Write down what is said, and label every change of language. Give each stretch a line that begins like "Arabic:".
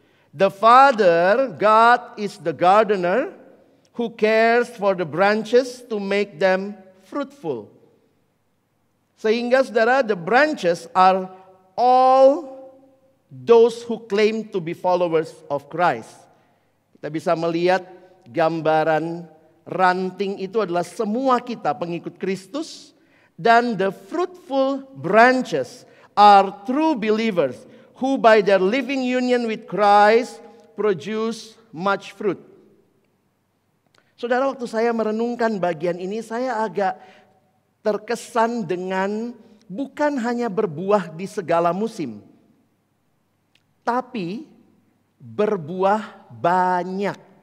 English: The Father, God is the gardener who cares for the branches to make them fruitful.
Indonesian: Sehingga saudara,
English: the branches are all those who claim to be followers of Christ.
Indonesian: Kita bisa melihat gambaran ranting itu adalah semua kita pengikut Kristus.
English: Dan the fruitful branches are true believers who by their living union with Christ produce much fruit.
Indonesian: Saudara, waktu saya merenungkan bagian ini saya agak terkesan dengan bukan hanya berbuah di segala musim, tapi berbuah banyak.